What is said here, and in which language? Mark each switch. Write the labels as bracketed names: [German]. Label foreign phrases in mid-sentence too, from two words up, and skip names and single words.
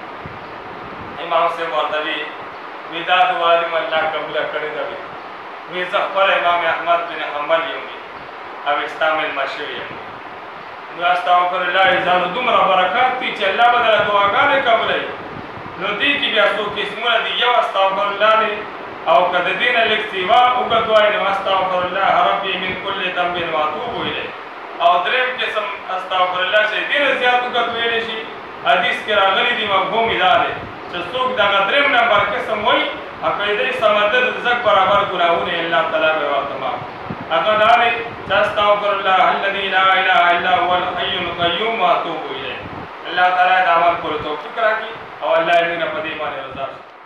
[Pashto] امام صاحب ورته وي دا دعا دې مې الله قبوله کړې ده وي زه خپله امام احمد بن حنبل یم او ستا مېلمه شوی یم. نو استغفرالله ځانو دومره برکات دي چې الله به دله دعاګانې قبولوي. نو دې کې بیا څو قسمونه دي. یو استغفرالله دی او که د دې نه لږ سیوا اوږد وایي نو [Arabic] استغفرالله ربي من کل ذنب واتوب الیه. [Pashto] او درېیم قسم استغفرالله چې دې نه زیات اوږد ویلی شي حدیث کې راغلی دي مفهوم یې دا دی چې څوک دغه درېیم نمبر قسم وایي عقیده سمندر د زګ برابر ګناهونه یې [Arabic] الله تعالی [Pashto] به ورته معاف هغه دا دی چې [Arabic] استغفرالله الذي لا اله الا هو الحي القيوم واتوب الیه. الله تعالی [Pashto] د عمل کولو توفیق راکړي او الله یې موږ په دې باندې رضا شي.